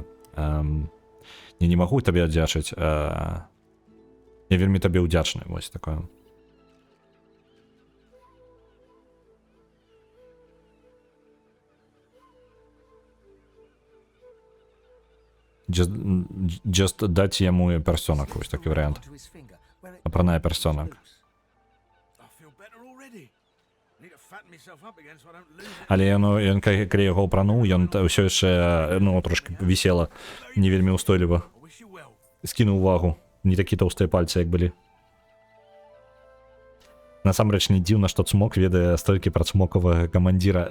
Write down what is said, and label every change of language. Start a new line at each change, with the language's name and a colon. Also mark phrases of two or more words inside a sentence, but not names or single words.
Belarusian: Я не магу табе аддзячыць. Я вельмі табе ўдзячны, вось такое. Just даць яму персонак, вось такі варыянт.
English: To his finger, where it
Belarusian: Апранае персонак. Але ён калі яго апрануў, ён ўсё яшчэ, ну, трошки вісела не вельмі ўстойліва. Скінуў увагу. Не такі тоўстыя пальцы, як былі. Насамрэч не дзіўна, што цмок ведае столькі пра цмокавага камандзіра.